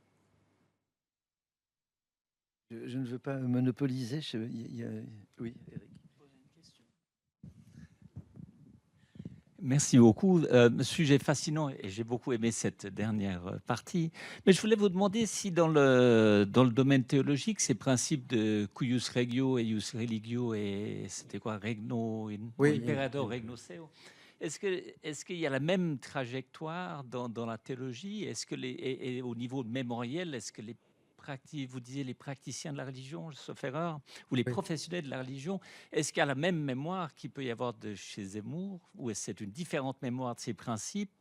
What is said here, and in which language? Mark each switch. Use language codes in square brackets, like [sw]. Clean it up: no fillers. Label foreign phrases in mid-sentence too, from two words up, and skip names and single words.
[fr] Je ne veux pas monopoliser. Oui, Eric. Merci beaucoup. Sujet fascinant et j'ai beaucoup aimé cette dernière partie. Mais je voulais vous demander si dans le domaine théologique, ces principes de [la] cuius regio et ius religio [fr] et c'était quoi, [la] regno, imperador, regno seu, [fr] est-ce qu'il y a la même trajectoire dans la théologie? Est-ce que et au niveau mémoriel, est-ce que vous disiez les praticiens de la religion, sauf erreur, ou les professionnels de la religion, est-ce qu'il y a la même mémoire qu'il peut y avoir de chez Zemmour, ou est-ce que c'est une différente mémoire de ces principes?